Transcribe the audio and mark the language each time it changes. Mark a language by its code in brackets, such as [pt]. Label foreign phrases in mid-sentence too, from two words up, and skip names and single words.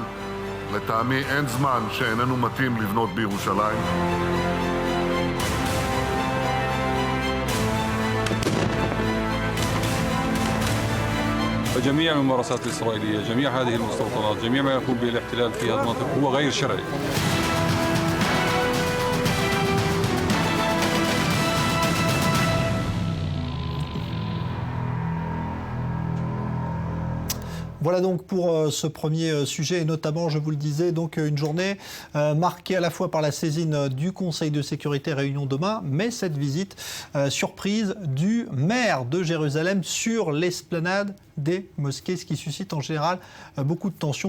[he] לטעמי אין זמן שאיננו מתאים לבנות בירושלים. [ar] جميع الممارسات الإسرائيلية، جميع هذه المستوطنات، جميع ما يقوم به الاحتلال في هذه المنطقة هو غير شرعي. [fr] Voilà donc pour ce premier sujet et notamment, je vous le disais, donc une journée marquée à la fois par la saisine du Conseil de sécurité réunion demain, mais cette visite surprise du maire de Jérusalem sur l'esplanade des mosquées, ce qui suscite en général beaucoup de tensions.